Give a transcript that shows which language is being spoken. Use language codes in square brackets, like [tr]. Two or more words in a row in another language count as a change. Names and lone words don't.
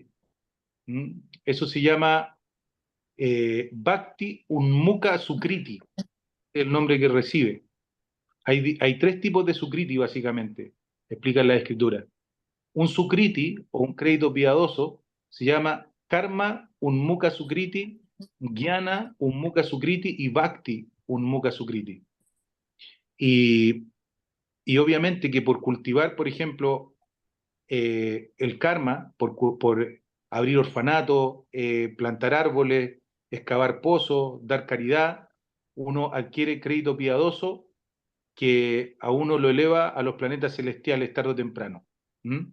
[es] Eso se llama [sa] भक्ति उन्मुख सुकृति, [es] el nombre que recibe. Hay tres tipos de Sukriti, básicamente, explican la escritura. Un sukriti o un crédito piadoso se llama [sa] कर्म उन्मुख सुकृति, ज्ञान उन्मुख सुकृति [es] y [sa] भक्ति उन्मुख सुकृति. [es] Y, y obviamente que por cultivar, por ejemplo, el karma, por abrir orfanatos, plantar árboles, excavar pozos, dar caridad, uno adquiere crédito piadoso que a uno lo eleva a los planetas celestiales tarde o temprano, ¿m?